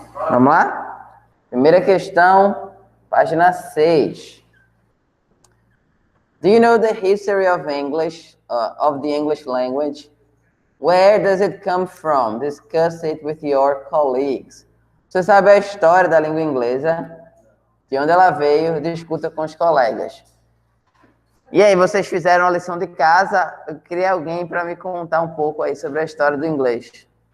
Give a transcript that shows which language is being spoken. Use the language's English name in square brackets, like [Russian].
[Portuguese] Vamos lá? Primeira questão, página 6. [English] Do you know the history of English, of the English language? Where does it come from? Discuss it with your colleagues. [Portuguese] Você sabe a história da língua inglesa? De onde ela veio? Discuta com os colegas. E aí, vocês fizeram a lição de casa? Eu queria alguém para me contar um pouco aí sobre a história do inglês.